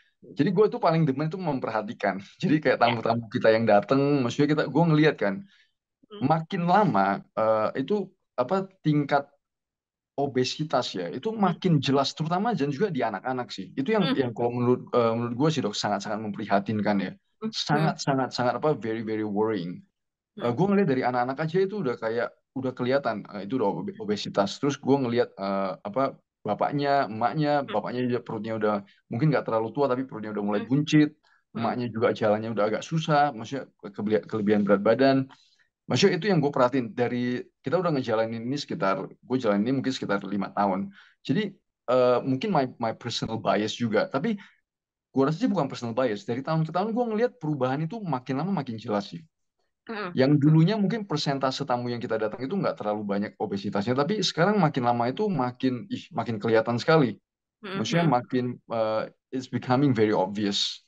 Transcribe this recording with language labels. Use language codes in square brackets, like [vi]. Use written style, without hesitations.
[id] Jadi gue tuh paling demen tuh memperhatikan. Jadi kayak ya. tamu-tamu kita yang dateng, maksudnya gue ngelihat kan, Mm, makin lama itu apa tingkat obesitas ya itu mm, makin jelas terutama dan juga di anak-anak sih itu mm, yang kalau menurut gue sih dok sangat-sangat memprihatinkan ya mm, mm, sangat-sangat sangat apa [en] very very worrying. mm, [id] Gue ngeliat dari anak-anak aja itu udah kayak udah kelihatan itu udah obesitas terus gue ngeliat apa bapaknya emaknya mm, bapaknya juga perutnya udah mungkin nggak terlalu tua tapi perutnya udah mulai mm, buncit mm, emaknya juga jalannya udah agak susah maksudnya kelebihan berat badan. Maksudnya itu yang gue perhatiin dari kita udah ngejalanin ini sekitar gue jalanin ini mungkin sekitar 5 tahun. Jadi mungkin [en] my personal bias [id] juga. Tapi gue rasa sih bukan personal bias. Dari tahun ke tahun gue ngelihat perubahan itu makin lama makin jelas sih. mm, Yang dulunya mungkin persentase tamu yang kita datang itu nggak terlalu banyak obesitasnya, tapi sekarang makin lama itu makin kelihatan sekali. mm, Maksudnya mm, makin [en] it's becoming very obvious.